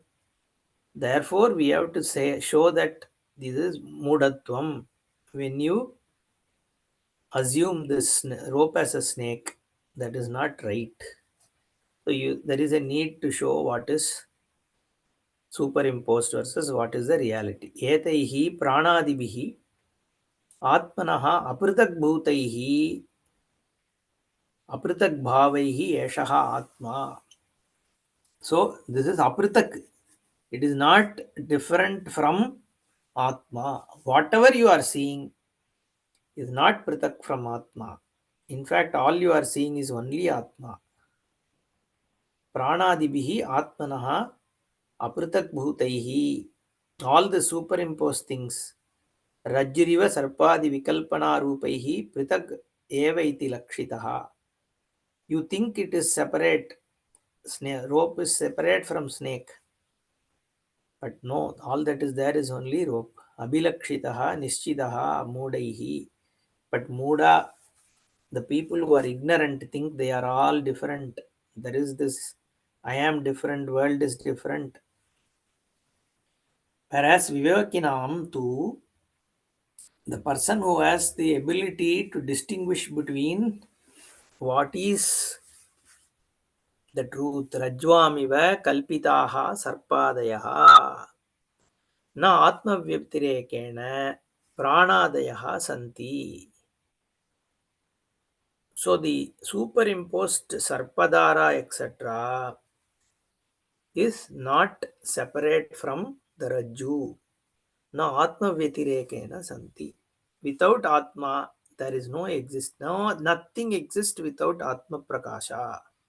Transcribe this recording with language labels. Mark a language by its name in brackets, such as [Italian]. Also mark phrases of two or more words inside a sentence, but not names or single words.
[English] Therefore, we have to say show that this is mudatvam. When you assume this rope as a snake, that is not right. So there is a need to show what is superimposed versus what is the reality. [Sanskrit] एतैः प्राणादिभिः आत्मनः अपृथग् भूतैः अपृथग् भावैः एषः आत्मा. [English] So this is apritak. It is not different from atma. Whatever you are seeing is not pritak from atma. In fact, all you are seeing is only atma. [Sanskrit] प्राणादिभिः आत्मनः अपृथग् भूतैः. [English] All the superimposed things. [Sanskrit] रज्जुरिव सर्पादि विकल्पना रूपैः पृथग् एव इति लक्षिताः. [English] You think it is separate. Rope is separate from snake. But no, all that is there is only rope. [Sanskrit] अभिलक्षिताः निश्चिताः मूढैः. [English] But muda, the people who are ignorant think they are all different. There is this, I am different, world is different. Whereas Vivekinam too, the person who has the ability to distinguish between what is the truth, [Sanskrit] रज्ज्वामिव कल्पिताः सर्पादयः, न आत्मव्यतिरेकेण प्राणादयः सन्ति. [English] So the superimposed sarpadara, etc., is not separate from the Rajju. [Sanskrit] न आत्म व्यतिरेकेण सन्ति. [English] Without Atma, there is no exist. No, nothing exists without [Sanskrit] आत्म प्रकाश.